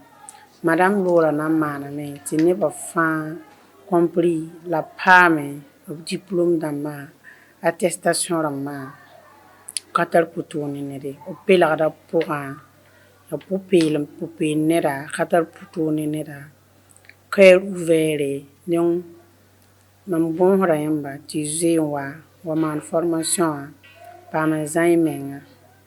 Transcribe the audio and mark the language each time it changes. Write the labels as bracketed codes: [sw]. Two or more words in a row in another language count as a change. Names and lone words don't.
[mos] madam Laura na n maaname tɩ nebã fãa compris la paame b diplôme dãmbã attestation rãmbã ka tar pʋto ne nede b pelgda pʋgã ya pʋ-peel neda ka tar pʋto ne neda [fr] cœur ouvert [mos] donc mam gõosda yãmba tɩ zoe n wa maan formation wã paam n zã y menga